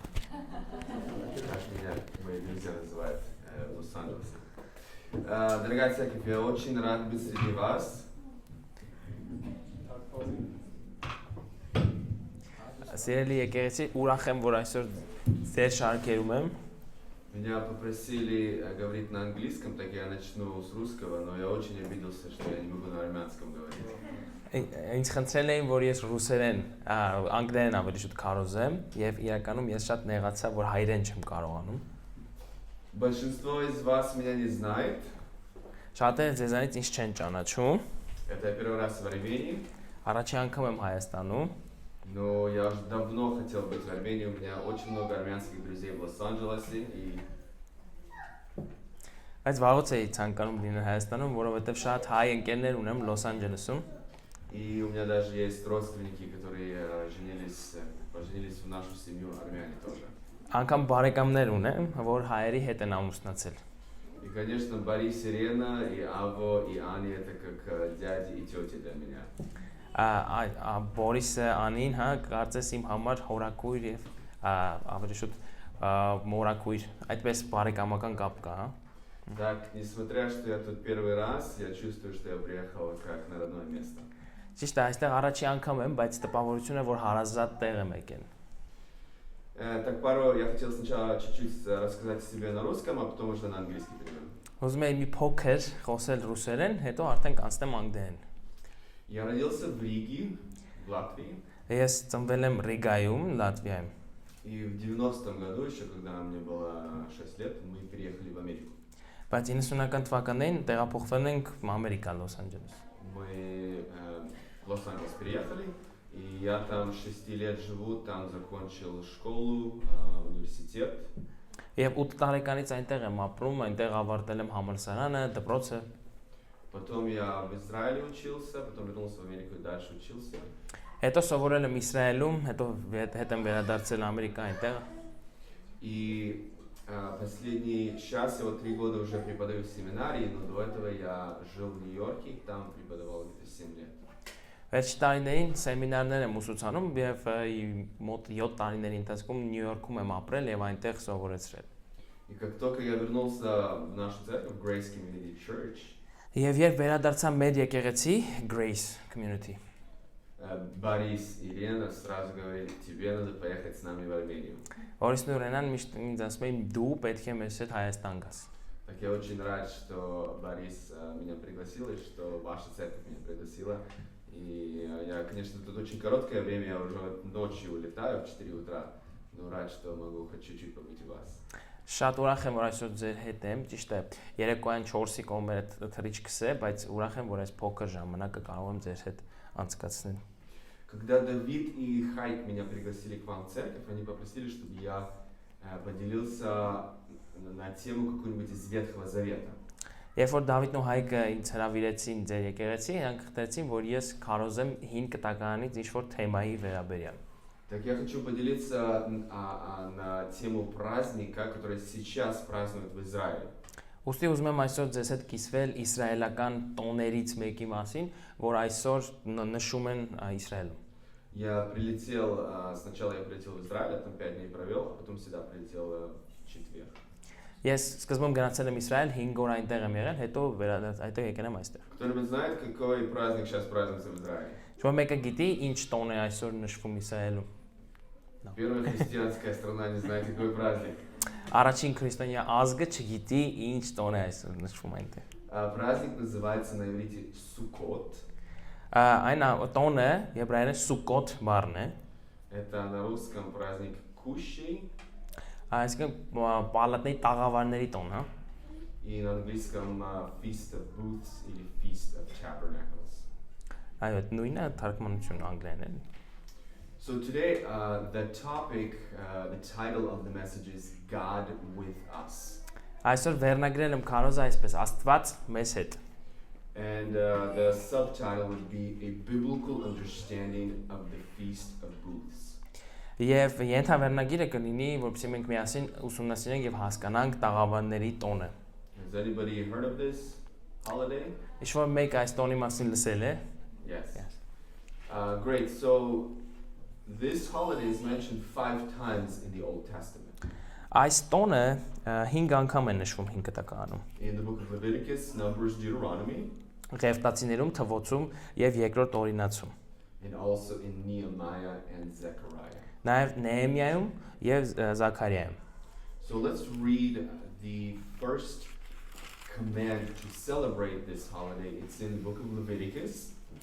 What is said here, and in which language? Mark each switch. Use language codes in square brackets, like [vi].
[ru] Как меня мои друзья называют в Лос-Анджелесе. Дорогая церковь, я очень рад быть среди вас. [hy] Սիրելի եկեղեցի, ուրախ եմ, որ այսօր ձեր շարքերում եմ։ [ru] Меня попросили говорить на английском, так я начну с русского, но я очень обиделся, что я не могу на армянском говорить. [hy] Ինձ խնդրել էին, որ ես ռուսերեն, անգլերեն ավելի շուտ կարողեմ, եւ իրականում ես շատ նեղացա, որ հայերեն չեմ կարողանում։ [ru] Большинство из вас меня не знает. [hy] Շատերը ձեզանից ինձ չեն ճանաչում։ [ru] Это я первый раз в Армении. [hy] Առաջի անգամ եմ Հայաստանում։ [ru] Но я уже давно хотел быть в Армении, у меня очень много армянских друзей в Лос-Анджелесе и [hy] Բայց վաղուց էի ցանկանում լինել Հայաստանում, որովհետեւ շատ հայ ընկերներ ունեմ Լոս Անջելեսում։ [ru] И у меня даже есть родственники, которые поженились в нашу семью, армяне тоже. [hy] Անգամ բարեկամներ ունեմ, որ հայերի հետ են ամուսնացել։ [ru] И, конечно, Борис, Ирена, и Аво, и Ани это как дяди и тети для меня. [hy] Բորիսը, Անին, հա, կարծես իմ համար հորաքույր եւ ավելի շուտ մորաքույր, այդպես բարեկամական կապ կա, հա։ [ru] Так, несмотря что я тут первый раз, я чувствую, что я приехал как на родное место. [hy] Ճիշտ է, այստեղ առաջի անգամ եմ, բայց տպավորություն է, որ հարազատ տեղ եմ եկել։ [ru] Так, пару я хотел сначала чуть-чуть рассказать о себе на русском, а потом уже на английский перейдем. [hy] Ուզում եմ մի փոքր խոսել ռուսերեն, հետո արդեն կանցնեմ անգլերեն։ [ru] Я родился в Риге, в Латвии. [hy] Ես ծնվել եմ Ռիգայում, Լատվիայում։ [ru] И в 90-м году, еще когда мне было 6 лет, мы переехали в Америку. [hy] Բայց 90-ական թվականներին տեղափոխվել ենք Ամերիկա, Լոս Անջելես։ [ru] Мы в Лос-Анджелес переехали, и я там 6 лет живу, там закончил школу, университет. [hy] Եվ 8 տարեկանից այնտեղ եմ ապրում, այնտեղ ավարտել եմ համալսարանը, դպրոցը։ [ru] Потом я в Израиле учился, потом вернулся в Америку и дальше учился. [hy] Հետո սովորել եմ Իսրայելում, հետո հետ եմ վերադարձել Ամերիկա այնտեղ։ [ru] И последний час, я вот 3 года уже преподаю в семинарии, но до этого я жил в Нью-Йорке, и там преподавал где-то 7 лет. [hy] Վերջի տարիներին սեմինարներ եմ ուսուցանում եւ մոտ 7 տարիների ընթացքում Նյու Յորքում եմ ապրել եւ այնտեղ սովորեցրել։ [ru] И как только я вернулся в нашу церковь, Grace Community Church, [hy] Եվ երբ վերադարձա մեր եկեղեցի Grace Community, [ru] Борис и Ирена сразу говорили, тебе надо поехать с нами в Армению. [hy] Որիսն ու Ռենան միշտ ինձ ասում էին դու պետք է մեզ հետ Հայաստան գաս։ [ru] Так я очень рад, что Борис меня пригласил и что ваша церковь меня пригласила. И я, конечно, тут очень короткое время, я уже ночью улетаю в 4 утра, но рад, что могу хоть чуть-чуть побыть у вас. [hy] Շատ ուրախ եմ, որ այսօր ձեր հետ եմ, ճիշտ է, երեկոյան 4-ի կողմերը թռիչքս է, բայց ուրախ եմ, որ այս փոքր ժամանակը կարող եմ ձեր հետ անցկացնել։ [ru] Когда Давид и Хайк меня пригласили к вам в церковь, они попросили, чтобы я поделился на тему какую-нибудь из Ветхого Завета. [hy] Երբ որ Դավիթն ու Հայկը ինձ հրավիրեցին ձեր եկեղեցի, նրանք խնդրեցին, որ ես քարոզեմ հին կտականից ինչ-որ թեմայի վերաբերյալ։ [ru] Так я хочу поделиться на тему праздника, который сейчас празднуют в Израиле. [hy] Ուստի ուզում եմ այսօր ձեզ հետ կիսվել իսրայելական տոներից մեկի մասին, որ այսօր նշում են Իսրայելում։ [ru] Я прилетел, сначала я прилетел в Израиль, там 5 дней провел, а потом сюда прилетел в четверг. [hy] Ես սկզբում գնացել եմ Իսրայել, 5 օր այնտեղ եմ եղել, հետո այդտեղ եկել եմ այստեղ։ [ru] Кто-нибудь знает, какой праздник сейчас празднуется в Израиле? [hy] Շո մեկը գիտի ինչ տոն է այսօր նշվում Իսրայելում։ [ru] Первая христианская страна не знает, какой праздник. [hy] Առաջին քրիստոնյա ազգը չգիտի ինչ տոն է այսօր նշվում այնտեղ։ [ru] Праздник называется на иврите Суккот. [hy] Այն տոնը եբրայերեն Սուկոտ բառն է։ [ru] Это на русском праздник Кущей. [hy] Այսինքն պալատների տաղավարների տոն, հա։ [ru] И на английском Feast of Booths или Feast of Tabernacles. [hy] Այո, նույնը թարգմանություն անգլերեն է։ [en] So today, the topic, the title of the message is God with us. [hy] Այսօր վերնագրել եմ քարոզը այսպես Աստված մեզ հետ։ [en] And the subtitle would be a biblical understanding of the Feast of Booths. [hy] Եվ ենթավերնագիրը կլինի, որպեսզի մենք միասին ուսումնասիրենք եւ հասկանանք տաղավարների տոնը։ [en] Has anybody heard of this holiday? [hy] Ինչ-որ մեկ այս տոնի մասին լսել է։ [en] Yes. Great. So This holiday is mentioned 5 times in the Old Testament. [hy] Այս տոնը 5 անգամ է նշվում 5 կտակարանում։ [en] In the book of Leviticus, Numbers, Deuteronomy, [hy] Ղևտացիներում, Թվոցում եւ Երկրորդ Օրինացում։ [en] and also in Nehemiah and Zechariah. [hy] Նաեւ Նեհեմիայում եւ Զաքարիայում։ [en] So let's read the first command to celebrate this holiday. It's in the book of Leviticus.